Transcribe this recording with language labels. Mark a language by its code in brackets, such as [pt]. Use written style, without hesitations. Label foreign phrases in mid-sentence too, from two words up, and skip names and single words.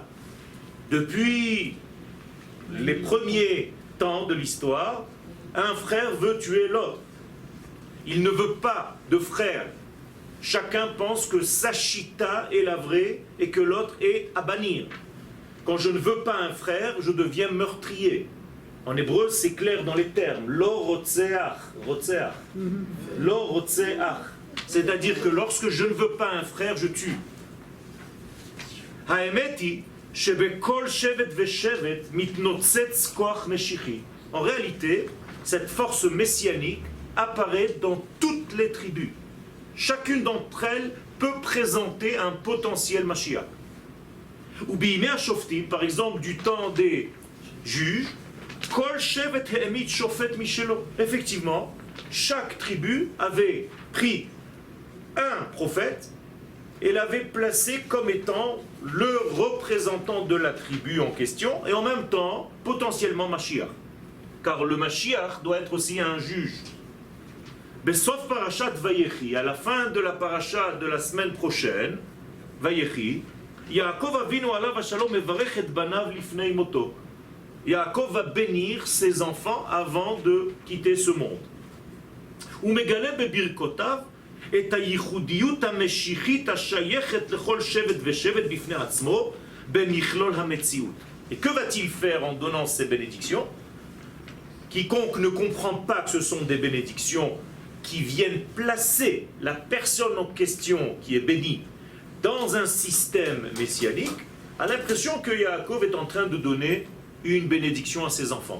[fr] Depuis les premiers temps de l'histoire, un frère veut tuer l'autre. Il ne veut pas de frère. Chacun pense que sa chita est la vraie et que l'autre est à bannir. Quand je ne veux pas un frère, je deviens meurtrier. En hébreu, c'est clair dans les termes. [he] לא רוצה אח, רוצח. לא רוצה אח. [fr] C'est-à-dire que lorsque je ne veux pas un frère, je tue. [he] Haemeti, שבכל שבט ושבט מתנוצץ כוח משיחי. [fr] En réalité, cette force messianique apparaît dans toutes les tribus. Chacune d'entre elles peut présenter un potentiel Mashiach. [he] ובימי שופטים, [fr] par exemple du temps des juges, [he] כל שבט העמיד שופט משלו. [fr] Effectivement, chaque tribu avait pris un prophète et l'avait placé comme étant le représentant de la tribu en question et en même temps potentiellement Mashiach. Car le Mashiach doit être aussi un juge. [he] בסוף פרשת ויחי, [fr] à la fin de la paracha de la semaine prochaine, [he] ויחי, יעקב אבינו עליו השלום מברך את בניו לפני מותו. [fr] Yaakov va bénir ses enfants avant de quitter ce monde. [he] ומגלה בברכותיו את הייחודיות המשיחית השייכת לכל שבט ושבט בפני עצמו בכלל המציאות. [fr] Et que va-t-il faire en donnant ces bénédictions? Quiconque ne comprend pas que ce sont des bénédictions qui viennent placer la personne en question qui est bénie dans un système messianique, a l'impression que Yaakov est en train de donner une bénédiction à ses enfants.